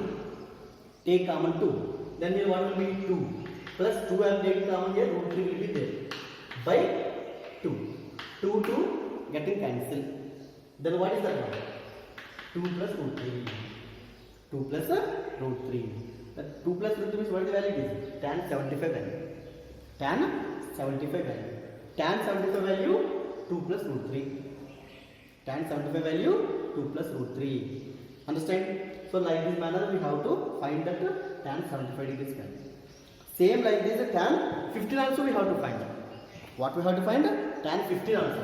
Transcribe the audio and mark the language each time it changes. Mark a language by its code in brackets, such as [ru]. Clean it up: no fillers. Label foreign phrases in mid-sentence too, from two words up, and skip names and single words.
[en] Take common 2. Then here what will be 2. Plus 2 and take common here, root 3 will be there. By 2. 2 getting cancelled. Then what is that one? 2 plus root 3. 2 plus root 3. That 2 plus root 3 means what is the value is? Tan 75 value. Tan 75 value. Tan 75 value 2 plus root 3. Tan 75 value 2 plus root 3. Understand? So like this manner we have to find that tan 75 degrees value. Same like this tan 15 also we have to find. What we have to find? Tan 15 also.